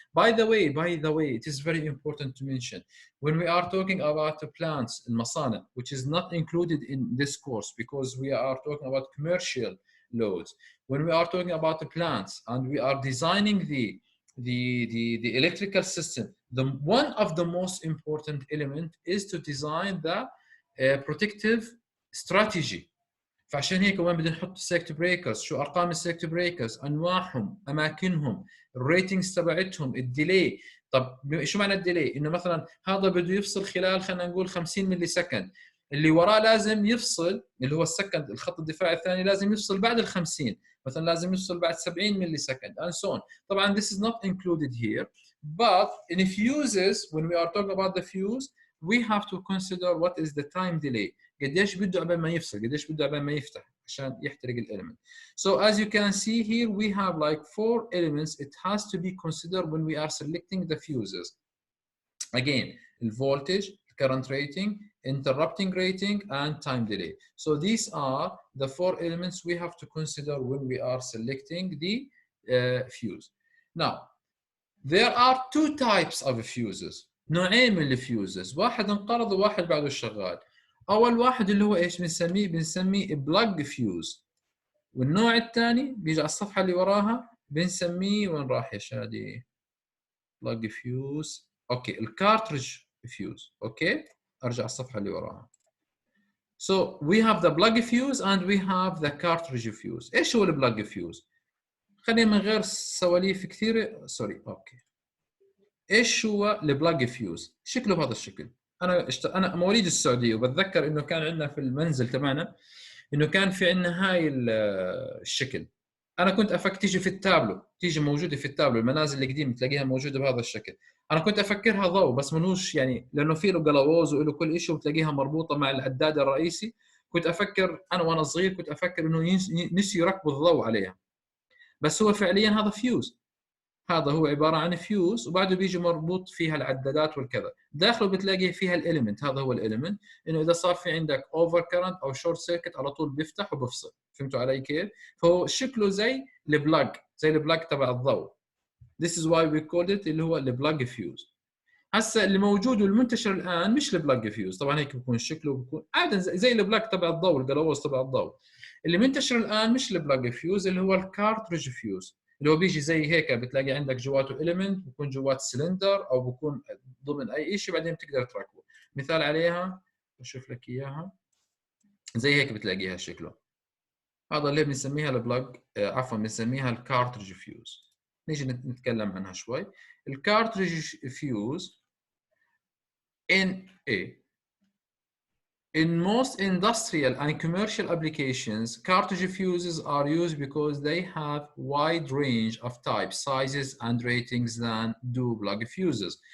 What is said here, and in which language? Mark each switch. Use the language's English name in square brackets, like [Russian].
[English] By the way, it is very important to mention when we are talking about the plants in المصانع, which is not included in this course because we are talking about commercial loads. When we are talking about the plants and we are designing the electrical system, one of the most important element is to design protective strategy. [Arabic] فعشان هيك وين بدنا نحط السيركت بريكرز، شو ارقام السيركت بريكرز، انواعهم، اماكنهم، الريتنجز تبعتهم، الديلي. طب شو معنى الديلي؟ انه مثلا هذا بده يفصل خلال خلينا نقول 50 ملي سكند، اللي وراه لازم يفصل، اللي هو السكند الخط الدفاعي الثاني لازم يفصل بعد ال 50، مثلا لازم يفصل بعد 70 ملي سكند [English] and so on. [Arabic] طبعا [English] this is not included here, but in fuses when we are talking about the fuse we have to consider what is the time delay. [Arabic] قديش بده قبل ما يفصل، قديش بده قبل ما يفتح عشان يحترق الاليمنت. [English] So as you can see here we have like 4 elements it has to be considered when we are selecting the fuses. Again, the voltage, current rating, interrupting rating and time delay. So these are the 4 elements we have to consider when we are selecting the fuse. Now there are 2 types of fuses. [Arabic] نوعين من الفيوزز، واحد انقرض وواحد بعده شغال. اول واحد اللي هو ايش بنسميه؟ بنسميه بلاج فيوز. والنوع الثاني بيجي على الصفحه اللي وراها بنسميه، وين راح يا شادي؟ بلاج فيوز. اوكي، الكارتريج فيوز. اوكي، ارجع على الصفحه اللي وراها. [English] So we have the plug fuse and we have the cartridge fuse. [Arabic] ايش هو البلاج فيوز؟ خلينا من غير سواليف كثيره. سوري. اوكي، ايش هو البلاج فيوز؟ شكله بهذا الشكل. انا مواليد السعوديه وبتذكر انه كان عندنا في المنزل تبعنا انه كان في عندنا هاي الشكل. انا كنت تيجي في التابلو، تيجي موجوده في التابلو، المنازل القديمه تلاقيها موجوده بهذا الشكل. انا كنت افكرها ضوء بس منوش، يعني لانه في له قلاووز وله كل شيء وتلاقيها مربوطه مع العداد الرئيسي. كنت افكر انا وانا صغير، كنت افكر انه نسي يركبوا الضوء عليها، بس هو فعليا هذا فيوز. هذا هو عباره عن فيوز وبعده بيجي مربوط فيها العدادات والكذا. داخله بتلاقي فيها الاليمنت، هذا هو الاليمنت، انه اذا صار في عندك اوفر كرنت او شورت سيركت على طول بيفتح وبفصل. فهمتوا علي كيف؟ فهو شكله زي البلاج، زي البلاج تبع الضوء. [English] This is why we called it [Arabic] اللي هو البلاج فيوز. هسه اللي موجود والمنتشر الان مش البلاج فيوز، طبعا هيك بيكون شكله، بيكون عاده زي البلاج تبع الضوء، القلاووز تبع الضوء. اللي منتشر الان مش البلاج فيوز، اللي هو الكارتريج فيوز، اللي هو بيجي زي هيك، بتلاقي عندك جواته اليمنت، بكون جوات سلندر او بكون ضمن اي شيء بعدين بتقدر تركبه. مثال عليها بشوف لك اياها زي هيك بتلاقيها شكله. هذا اللي بنسميها البلاج، عفوا بنسميها الكارتريج فيوز. نيجي نتكلم عنها شوي. [English] الكارتريج fuse In most industrial and commercial applications, cartridge fuses are used because they have wide range of types, sizes, and ratings than do plug fuses.